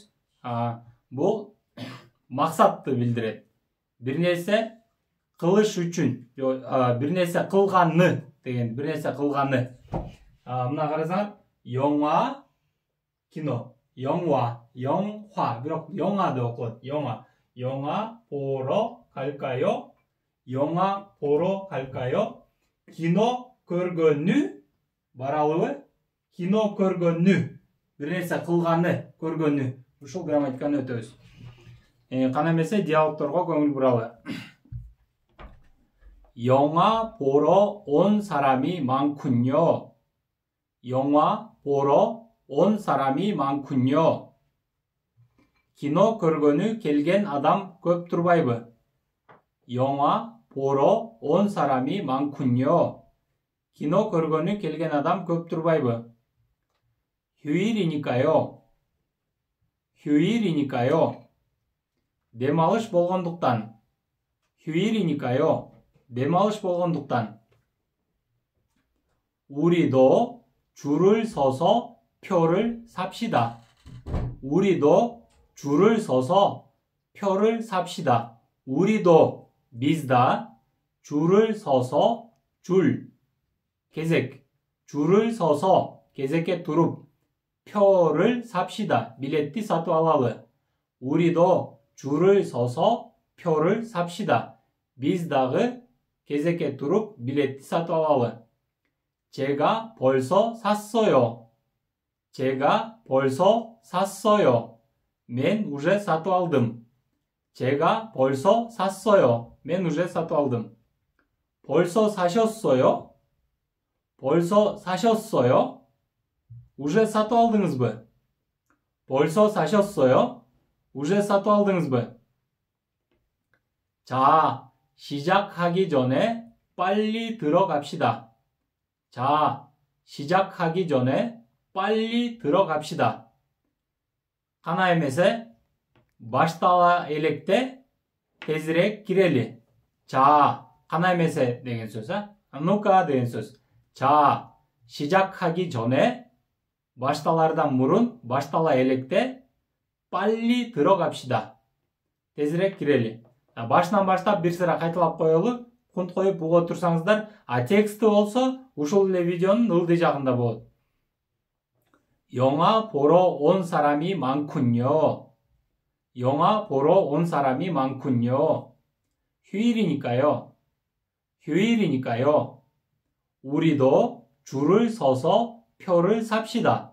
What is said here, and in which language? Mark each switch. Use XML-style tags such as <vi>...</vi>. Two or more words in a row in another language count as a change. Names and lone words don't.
<ky>Бул максатты билдирет. Бир нерсе кылыш үчүн, бир нерсе кылганы деген, бир нерсе кылганы. Мына карасаңар, 영화 кино, 영화, бирок 영화 деп окулат.</ky> <ko>영화 보러 갈까요? 영화 보러 갈까요?</ko> <ky>кино көргөнү баралыбы? кино көргөнү. Бир нерсе кылганы, көргөнү. Ушул грамматиканы өтөбүз. Кана эмесе диалогторго көңүл буралы.</ky> <ko>영화 보러 온 사람이 많군요. 영화 보러 온 사람이 많군요.</ko> <ky>кино көргөнү келген адам көп турбайбы?</ky> <ko>영화 보러 온 사람이 많군요.</ko> <ky>кино көргөнү келген адам көп турбайбы?</ky> <ko>휴일이니까요. 휴일이니까요.</ko> <ky>демалыш болгондуктан. 휴일이니까요. демалыш болгондуктан.</ky> <ko>우리도 줄을 서서 표를 삽시다. 우리도 줄을 서서 표를 삽시다. 우리도 bizda 줄을 서서 줄 кезек 줄을 서서</ko> <ky>кезекке туруп</ky> <ko>표를 삽시다.</ko> <ky>билетти сатып алалы.</ky> <ko>우리도 줄을 서서 표를 삽시다.</ko> <ky>biz дагы кезекке туруп билетти сатып алалы.</ky> <ko>제가 벌써 샀어요. 제가 벌써 샀어요.</ko> <ky>мен уже сатып алдым.</ky> <ko>제가 벌써 샀어요.</ko> <ky>мен уже сатып алдым.</ky> <ko>벌써 사셨어요? 벌써 사셨어요?</ko> <ky>уже сатып алдыңызбы?</ky> <ko>벌써 사셨어요?</ko> <ky>уже сатып алдыңызбы?</ky> <ko>자, 시작하기 전에 빨리 들어갑시다. 자, 시작하기 전에 빨리 들어갑시다.</ko> <ky>Кана эмесе баштала электе тезирээк кирели. 자, кана эмесе деген сөз, ну-ка деген сөз. 자, 시작하기 전에 башталардан мурун, баштала электе 빨리 들어갑시다. тезирээк кирели. Башынан баштап бир сыра кайталап коелу, кунт коюп угуп турсаңыздар, тексти болсо ушул эле видеонун ылдый жагында болот.</ky> <ko>영화 보러 온 사람이 많군요. 영화 보러 온 사람이 많군요. 휴일이니까요. 휴일이니까요. 우리도 줄을 서서 표를 삽시다.</ko>